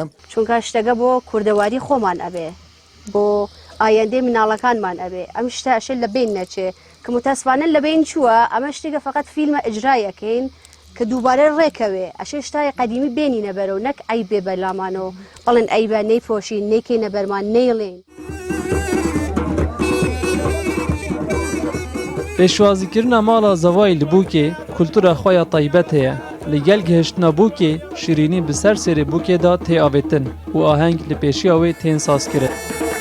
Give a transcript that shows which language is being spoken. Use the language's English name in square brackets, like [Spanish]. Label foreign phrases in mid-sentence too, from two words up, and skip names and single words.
[Central Kurdish] چونکە شتەکە بۆ کوردەواری خۆمان ئەبێ بۆ ئایندەی مناڵەکانمان ئەبێ ئەم شتاشە لە بین نەچێ کە متاسفانە لە بین چووە ئەمە شتێکە فقط فیلمە ئەجرایەکەین کە دووبارە ڕێکەوێ ئەشێ شتای قەدیمی بێنی نەبەرەوە نەک ئەی بێ بەلامانەوە بەڵێن ئەیبە نەیفۆشین نەیکەی نەبەرمان نەیڵێن [Kurdish] Pêşwazîkirina mala zavayê li bûkê kultura xwe ya taybet heye. Li gel gihiştina bûkê şîrînî bi ser serê bûkê da tê avêtin û aheng li pêşiya wê tên sazkirin.